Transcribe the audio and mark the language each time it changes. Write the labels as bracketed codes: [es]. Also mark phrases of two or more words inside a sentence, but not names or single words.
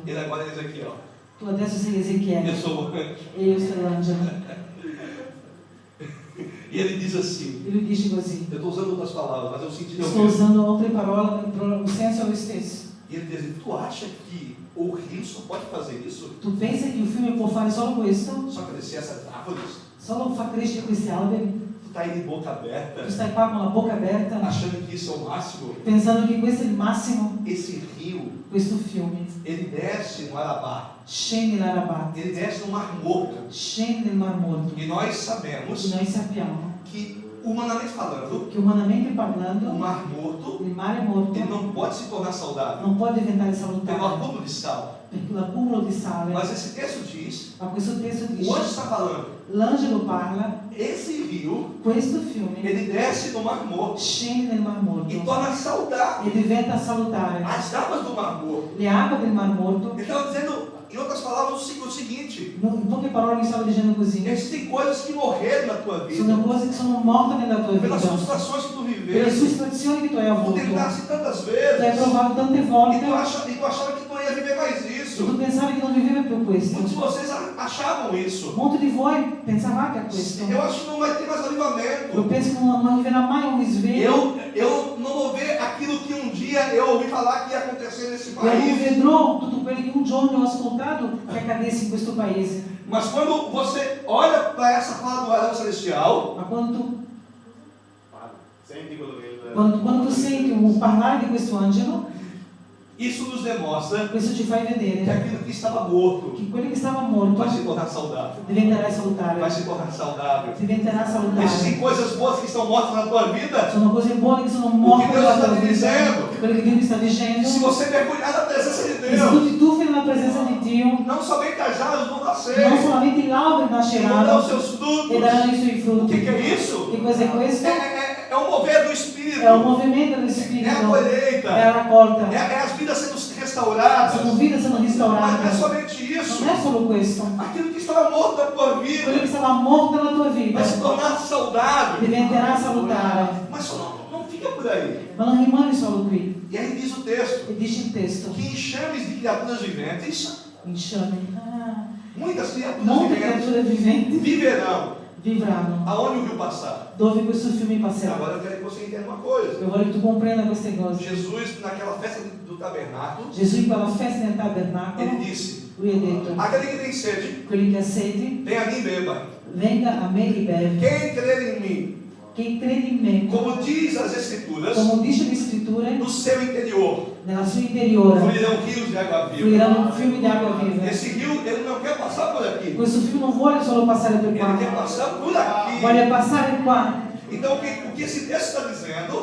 [pt] ele agora é Ezequiel. [it] tu adesso sei [pt] Eu [it] Ezechiele [pt] sou o anjo. [it] e io sono l'angelo. [pt] E ele diz assim: [it] E lui dice così. [pt] eu estou usando outras palavras, mas eu senti [it] Sto usando altre parole, il senso è lo stesso. [pt] E ele diz: tu acha que o rio só pode fazer isso? [it] Tu pensa che il fiume può fare solo questo? [pt] Só crescer essas árvores? [it] Solo far crescere questi alberi? [pt] Tu está aí de boca aberta, [it] Tu stai qua con la bocca aperta, [pt] achando que isso é o máximo? [it] pensando che questo è il massimo? [pt] Esse rio, [it] Questo fiume [pt] ele desce no Arabá, [it] scende l'Arabat, [pt] ele desce no Mar Morto. [it] scende nel Mar Morto. [pt] E nós [it] E [pt] sabemos [it] noi sappiamo [pt] que, humanamente falando, [it] che umanamente [pt] o [it] parlando [pt] Mar Morto [it] il mare morto [pt] ele não pode se tornar saudável [it] non può diventare [pt] pelo [it] salutare [pt] acúmulo de sal. [it] perché l'accumulo di sale. [pt] Mas esse texto diz, [it] Ma questo testo [pt] o anjo [it] dice, [pt] está falando, [it] l'angelo parla, [pt] esse rio, [it] questo fiume [pt] ele desce no Mar Morto [it] scende nel Mar Morto [pt] e torna saudável [it] e diventa salutare. [pt] as águas do Mar Morto. [it] Le acque del Mar Morto, [pt] Ele estava dizendo, em outras palavras, o seguinte: [it] in poche parole lui stava dicendo così, [pt] existem coisas que morreram na tua vida [it] sono cose che sono morte nella tua [pt] pelas [it] vita, [pt] frustrações que tu [it] per le [pt] viveste, [it] frustrazioni che tu hai [pt] por [it] avuto, [pt] tentasse tantas [it] che hai [pt] vezes, [it] provato tante [pt] e [it] volte [pt] tu achava que tu não ia viver mais [it] e [pt] isso. [it] tu pensavi che non viveva più [pt] Muitos de [it] questo. [pt] vocês achavam isso. [it] Molti di voi pensavate a questo. [pt] Eu acho que não vai ter mais [it] Io [pt] avivamento. [it] penso che non arriverà mai un risveglio. [pt] Eu não vou ver aquilo que um dia eu ouvi falar que ia acontecer nesse [it] E eu non [pt] país. [it] vedrò tutto quello che un giorno ho ascoltato che accadesse in questo paese. [pt] Mas quando você olha para essa fala do varão celestial, [it] Ma quando Senti quello che il... quando tu senti un parlare di questo angelo, [pt] isso nos demonstra [it] questo ci fai [pt] que [it] vedere [pt] aquilo que estava morto [it] che quello che stava morto [pt] vai se tornar saudável. [it] diventerà salutare. [pt] Vai se tornar saudável. [it] Diventerà salutare. [pt] Existem coisas boas que estão mortas na tua vida. [it] Sono cose buone che sono morte [pt] Deus [it] nella sta tua ti vita. [pt] dizendo. [it] Quello che Dio mi sta dicendo. [pt] Se você mergulhar na presença de [it] E se tu [pt] Deus, [it] ti tuffi nella presenza di Dio, [pt] não somente as árvores vão [it] non [pt] nascer, [it] solamente gli alberi [pt] vão dar [it] nasceranno [pt] os seus [it] e [pt] frutos. [it] daranno i suoi [pt] O [it] frutti. [pt] que é isso? [it] Che cos'è questo? [pt] É o mover do Espírito. É o movimento do Espírito. É a colheita. [it] É a raccolta. [pt] É as vidas sendo restauradas. [it] Sono vite sono [pt] Mas não é [it] restaurate. [pt] somente isso. [it] Non è solo questo. [pt] Aquilo que estava morto na tua [it] Quello [pt] vida [it] che stava morto nella tua vita [pt] vai se tornar saudável. [it] diventerà salutare. [pt] Mas só não fica por aí. [it] Ma non rimane solo qui. [pt] E aí diz o texto [it] E dice il testo. [pt] que enxames de criaturas viventes, [it] Insciami. [pt] muitas criaturas [it] Molte [pt] viventes, [it] creature viventi [pt] viverão [it] vivranno [pt] aonde o rio passar. [it] dove questo fiume passerà. [pt] Agora eu quero que você entenda uma coisa. [it] Io voglio che tu comprenda queste cose. [pt] Jesus, naquela festa do tabernáculo, [it] Gesù in quella festa del [pt] ele [it] tabernacolo, [pt] disse: [it] lui ha detto, [pt] aquele que tem sede, [it] quelli che ha sete, [pt] venha a mim e beba. [it] venga a me e beve. [pt] Quem crer em mim, [it] Chi crede in me, [pt] como diz as Escrituras, [it] come dice le scritture, [pt] no seu interior [it] nella sua interiore [pt] fluirão rios de água viva. [it] fluiranno fiumi di acqua viva. [pt] Esse rio, ele não quer passar por aqui, [it] Questo fiume non vuole solo passare per [pt] ele [it] qua, [pt] quer passar por aqui. [it] vuole passare qua. [pt] Então, o que esse texto está dizendo